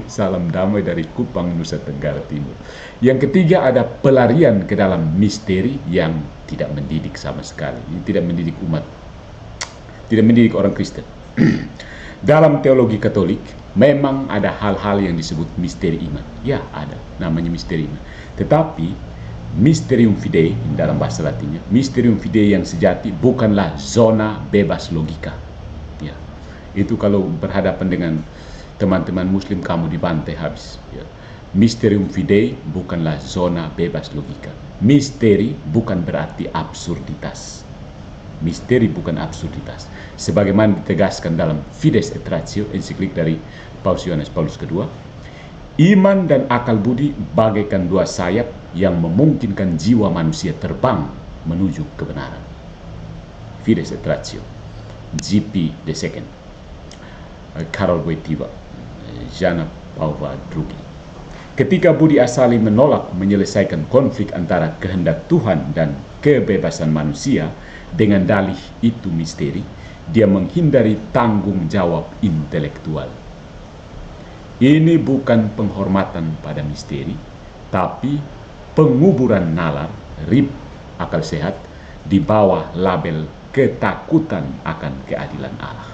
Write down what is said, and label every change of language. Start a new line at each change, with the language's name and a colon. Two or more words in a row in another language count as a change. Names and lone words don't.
Indonesian: Salam damai dari Kupang, Nusa Tenggara Timur. Yang ketiga ada pelarian ke dalam misteri yang tidak mendidik sama sekali. Tidak mendidik umat, tidak mendidik orang Kristen. Dalam teologi Katolik memang ada hal-hal yang disebut misteri iman. Ya ada, namanya misteri iman. Tetapi
Latin: mysterium fidei
Indonesian: dalam bahasa Latinnya,
Latin: mysterium fidei
Indonesian: yang sejati bukanlah zona bebas logika. Ya, itu kalau berhadapan dengan teman-teman muslim kamu dibantai habis. Ya.
Latin: Mysterium fidei
Indonesian: bukanlah zona bebas logika. Misteri bukan berarti absurditas. Misteri bukan absurditas. Sebagaimana ditegaskan dalam Fides et Ratio, ensiklik dari Paus Yohanes Paulus II, iman dan akal budi bagaikan dua sayap yang memungkinkan jiwa manusia terbang menuju kebenaran. Fides et Ratio, GP II, Karol Wojtyła, Jana Pawła II. Ketika budi asali menolak menyelesaikan konflik antara kehendak Tuhan dan kebebasan manusia dengan dalih itu misteri, dia menghindari tanggung jawab intelektual. Ini bukan penghormatan pada misteri, tapi penguburan nalar, rib akal sehat di bawah label ketakutan akan keadilan Allah.